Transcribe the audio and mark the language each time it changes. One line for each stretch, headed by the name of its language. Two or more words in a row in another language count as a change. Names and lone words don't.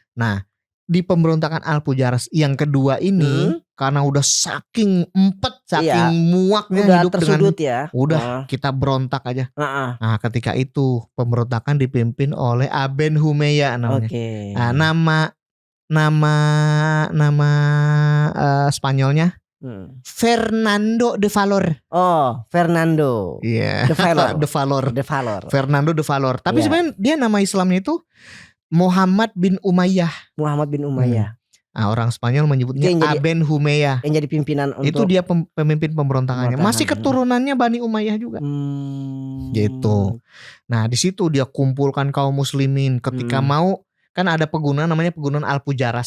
Indonesian: Nah, di pemberontakan Al-Fujairah yang kedua ini karena udah saking muaknya udah hidup tersudut kita berontak aja. Nah, ketika itu pemberontakan dipimpin oleh Aben Humeya namanya. Nah, nama Spanyolnya Fernando de Valor. Oh, Fernando. Iya. De Valor. De Valor. De Valor. Fernando de Valor. Tapi sebenarnya dia nama Islamnya itu Muhammad bin Umayyah. Muhammad bin Umayyah. Nah, orang Spanyol menyebutnya Aben Humeya. Yang jadi pimpinan untuk itu dia pemimpin pemberontakannya. Masih keturunannya Bani Umayyah juga. Gitu. Nah, di situ dia kumpulkan kaum muslimin ketika mau, kan ada pegunungan namanya Pegunungan Alpujarras.